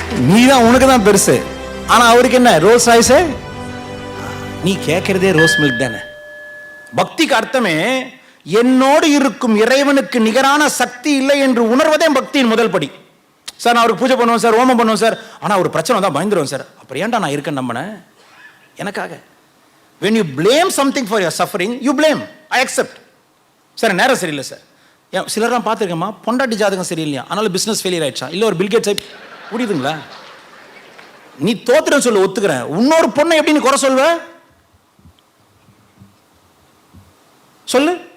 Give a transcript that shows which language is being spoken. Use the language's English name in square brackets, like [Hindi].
[Tamil] நீதான் உனக்கு தான் பெருசு, ஆனா அவருக்கு என்ன ரோல்ஸ் ராய்ஸே? நீ கேட்கிறதே ரோஸ் மில்க் தானே. பக்திக்கு அர்த்தமே என்னோடு இருக்கும் இறைவனுக்கு நிகரான சக்தி இல்லை என்று உணர்வதே பக்தியின் முதல் படி. சார் நான் அவருக்கு பூஜை பண்ணுவேன் சார், ஹோமம் பண்ணுவேன் சார், ஆனா ஒரு பிரச்சனை தான் பயந்துருவேன் சார். அப்புறம் ஏன்டா நான் இருக்கேன் நம்பினேன் எனக்காக? [English] when you blame something for your suffering you blame, I accept. [Tamil] Sir நேரம் சரியில்லை சார். சிலர்லாம் பார்த்துருக்கேம்மா, பொண்டாட்டி ஜாதகம் சரியில்லையா, அதனால பிசினஸ் ஃபெயிலியர் ஆயிடுச்சா, இல்ல ஒரு பில்கேட்ஸ் புரியுதுங்களா? நீ தோத்துறன்னு சொல்ல ஒத்துக்கிறேன். இன்னொரு பொண்ணை எப்படி நீ குறை சொல்வ? சொல்லு.